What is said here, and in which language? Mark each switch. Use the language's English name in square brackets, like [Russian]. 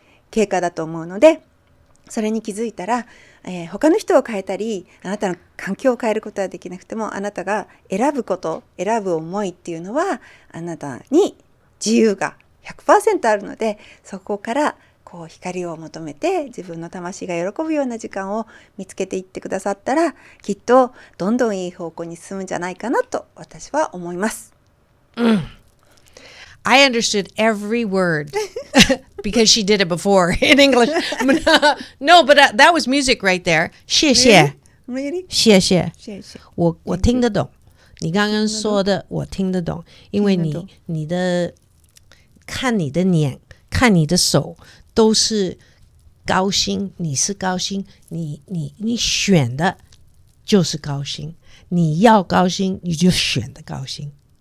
[Japanese] 経過だと思うので、それに気づいたら、他の人を変えたりあなたの環境を変えることはできなくても、あなたが選ぶ思いっていうのはあなたに自由が 100% あるので、そこから光を求めて自分の魂が喜ぶような時間を見つけていってくださったら、きっとどんどんいい方向に進むんじゃないかなと私は思います。 [English] I understood every word because she did it before in English. No, but that was music right there. [Chinese] 谢谢 [English] Really? [Chinese] 谢谢谢谢。我听得懂，你刚刚说的我听得懂，因为你的看你的脸，看你的手都是高兴，你是高兴，你选的就是高兴，你要高兴你就选的高兴。